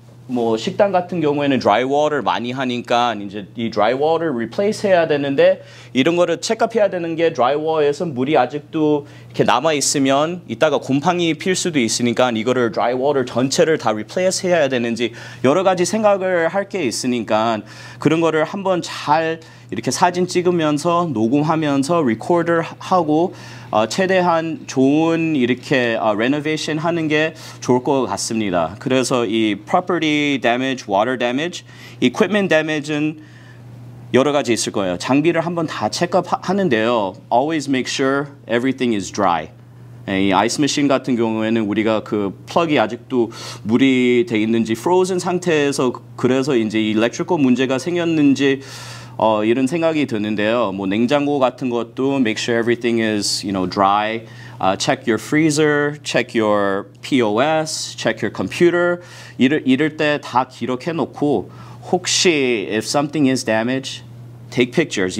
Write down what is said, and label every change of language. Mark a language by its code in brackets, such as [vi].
[ko] 뭐 식당 같은 경우에는 드라이워를 많이 하니까 이제 이 드라이워를 리플레이스 해야 되는데 이런 거를 체크해야 되는 게 드라이워에서 물이 아직도 이렇게 남아 있으면 이따가 곰팡이 필 수도 있으니까 이거를 드라이워를 전체를 다 리플레이스 해야 되는지 여러 가지 생각을 할 게 있으니까 그런 거를 한번 잘 이렇게 사진 찍으면서 녹음하면서 리코더 하고 최대한 좋은 이렇게 레노베이션 하는 게 좋을 것 같습니다. 그래서 이 property damage, water damage, equipment damage는 여러 가지 있을 거예요. 장비를 한번 다 체크하는데요. [en] Always make sure everything is dry. [ko] 이 아이스 머신 같은 경우에는 우리가 그 플러그이 아직도 물이 돼 있는지 frozen 상태에서 그래서 이제 이 electrical 문제가 생겼는지 이런 생각이 드는데요. 뭐 냉장고 같은 것도 [en] make sure everything is, dry. Check your freezer, check your POS, check your computer. [ko] 이럴 때 다 기록해 놓고 혹시 [en] if something is damaged, take pictures.